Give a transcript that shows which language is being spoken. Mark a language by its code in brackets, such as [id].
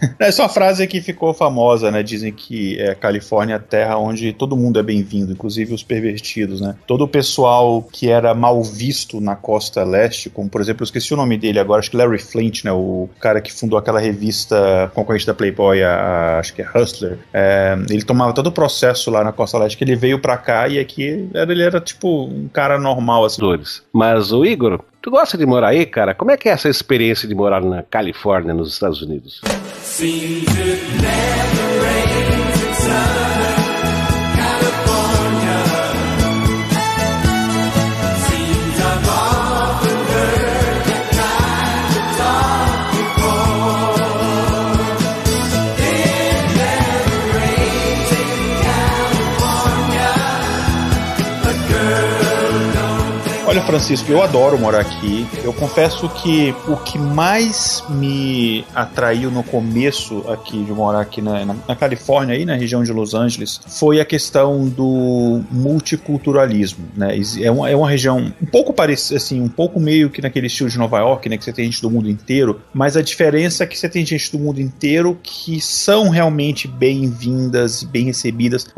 [pt] Essa é uma frase que ficou famosa, dizem que a Califórnia é a terra onde todo mundo é bem-vindo, inclusive os pervertidos, Todo o pessoal que era mal visto na costa leste, como por exemplo, eu esqueci o nome dele agora, acho que Larry Flint, o cara que fundou aquela revista concorrente da Playboy, acho que é Hustler, ele tomava todo o processo lá na costa leste, que ele veio pra cá e aqui ele era tipo um cara normal, assim. Mas o Igor, tu gosta de morar aí, cara? Como é que é essa experiência de morar na Califórnia, nos Estados Unidos? [en] Seems it never rains in Southern California. Seems I've often heard the kind of talk before. It never rains in California. A girl don't. [pt] Olha, Francisco, eu adoro morar aqui. Eu confesso que o que mais me atraiu no começo aqui de morar aqui na Califórnia, aí na região de Los Angeles, foi a questão do multiculturalismo, É uma região um pouco parecida, assim, um pouco meio que naquele estilo de Nova York, que você tem gente do mundo inteiro, mas a diferença é que você tem gente do mundo inteiro que são realmente bem-vindas, bem recebidas.